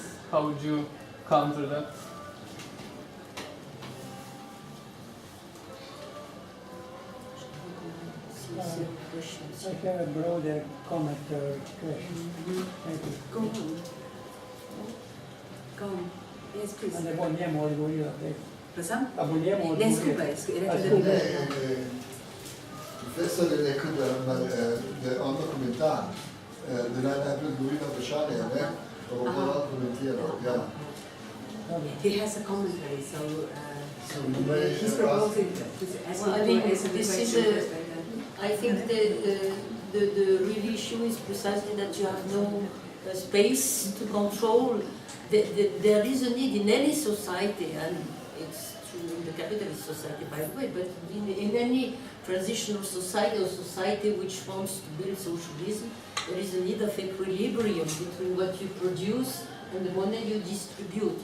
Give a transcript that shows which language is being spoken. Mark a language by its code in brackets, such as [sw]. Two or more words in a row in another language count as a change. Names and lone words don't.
[en] How would you counter that? I have a broader comment or question. Thank you. Go on. Go on. Yes, please. [sl] A ne bo njemu odgovorila. Prosam? A bo njemu Ne odgovorila. skupaj, rekla da bi bilo. Profesor je rekel, da je on dokumentar, da naj najprej odgovori na vprašanje, ne? Pa bo to lahko komentiral, ja. [en] He has a commentary, so you may he's ask- proposing to ask Well, I to mean, answer the this is question a- first, right? I think the real issue is precisely that you have no space to control. There is a need in any society, and it's true in the capitalist society, by the way, but in any transitional society or society which wants to build socialism, there is a need of equilibrium between what you produce and the money you distribute.